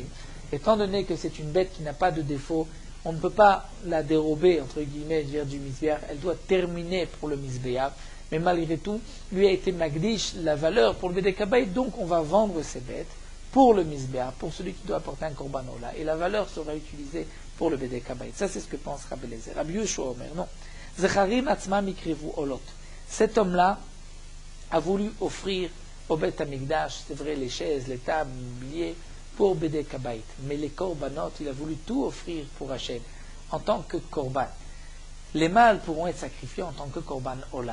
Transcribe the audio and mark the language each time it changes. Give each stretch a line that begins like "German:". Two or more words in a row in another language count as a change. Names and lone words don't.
French: Étant donné que c'est une bête qui n'a pas de défaut, on ne peut pas la dérober, entre guillemets, dire du Mizbeach. Elle doit terminer pour le Mizbeach. Mais malgré tout, lui a été magdish la valeur pour le
Hebrew: בדק הבית.
French: Donc, on va vendre ces bêtes pour le Mizbeach, pour celui qui doit apporter un
Hebrew: קרבן עולה.
French: Et la valeur sera utilisée pour le
Hebrew: בדק הבית.
French: Ça, c'est ce que pense Rabbi Elazar. Rabbi Yoshua Omer, non.
Hebrew: זכרים עצמם יקרבו עולות.
French: Cet homme-là a voulu offrir au
Hebrew: בית המקדש,
French: c'est vrai, les chaises, les tables, les mobiliers, pour
Hebrew: בדק הבית.
French: Mais les korbanot, il a voulu tout offrir pour Hachem, en tant que korban. Les mâles pourront être sacrifiés en tant que
Hebrew: קרבן עולה.